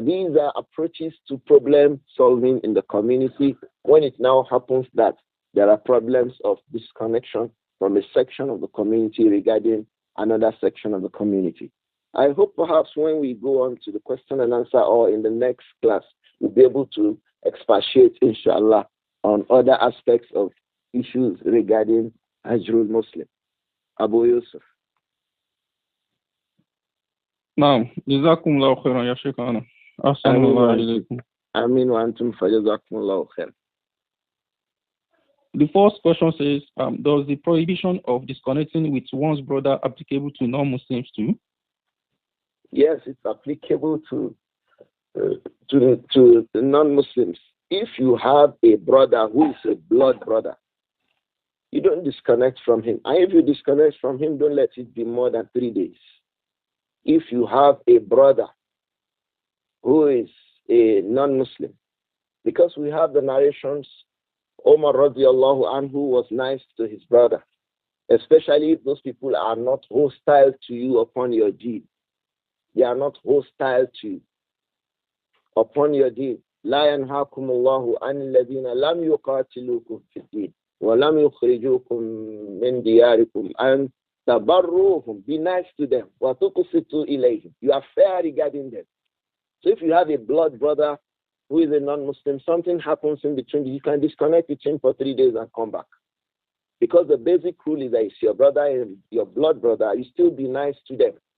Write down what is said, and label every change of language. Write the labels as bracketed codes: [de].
[en] These are approaches to problem solving in the community when it now happens that there are problems of disconnection from a section of the community regarding another section of the community. I hope perhaps when we go on to the question and answer or in the next class, we'll be able to expatiate, inshallah, on other aspects of issues regarding Hajrul Muslim. Abu Yusuf. [ar] نعم جزاكم الله خيرا يا شيخنا أحسن الله إليكم. آمين وأنتم فجزاكم الله خير. [en] The first question says, does the prohibition of disconnecting with one's brother applicable to non-Muslims too? Yes, it's applicable to the non-Muslims. If you have a brother who is a blood brother, you don't disconnect from him. And if you disconnect from him, don't let it be more than 3 days. If you have a brother who is a non-Muslim, because we have the narrations, Umar radiallahu anhu was nice to his brother. especially if those people are not hostile to you upon your deed. They are not hostile to you upon your deed. [ar] لا ينهاكم الله عن الذين لم يقاتلوكم في الدين ولم يخرجوكم من دياركم أن تبروهم. [en] Be nice to them. [ar] وتقسطوا إليهم. [en] You are fair regarding them. So if you have a blood brother who is a non-Muslim, something happens in between, you can disconnect with him for 3 days and come back. Because the basic rule is that it's your brother and your blood brother, you still be nice to them.